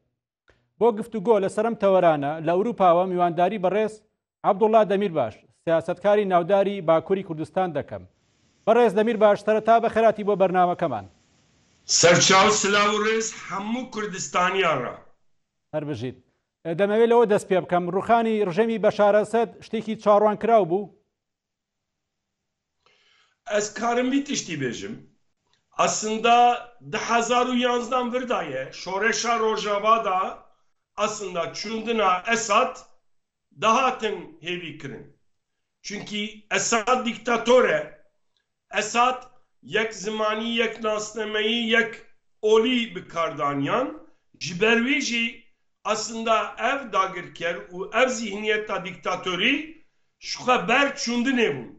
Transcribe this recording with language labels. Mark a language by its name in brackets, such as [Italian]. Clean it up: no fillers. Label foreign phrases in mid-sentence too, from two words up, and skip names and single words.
[Central Kurdish] بۆ گفتوگۆ لەسەرم تەوەرانە لە ئەوروپاوە میوانداری بەڕێز عەبدوڵڵا دەمیرباش سیاسەتکاری ناوداری باکووری کوردستان دەکەم. بەڕێز دەمیرباش سەرەتا بەخێراتی بۆ بەرنامەکەمان. [Kurdish] سەرچاو سلااو ڕێز هەموو کوردستانیانڕە [Central Kurdish] هەر بژیت. دەمەوێت لەوە دەست پێ بکەم ڕوخانی ڕژەمی بەشار ئەسەد شتێکی چاڕوان کراو بوو. [Kurdish] Ez karim bir tiştî bêjim. Aslında 2011 virdaye şoreşa Rojava da aslında çundina Esad dahatin hêvî kirin. Çünkü Esad diktatore, Esad yek zimanî, yek nasnameyî, yek olî bikardaniyan ji ber wî jî aslında ev dagirker û ev zihniyeta diktatorî ji xwe ber çundinê bûn.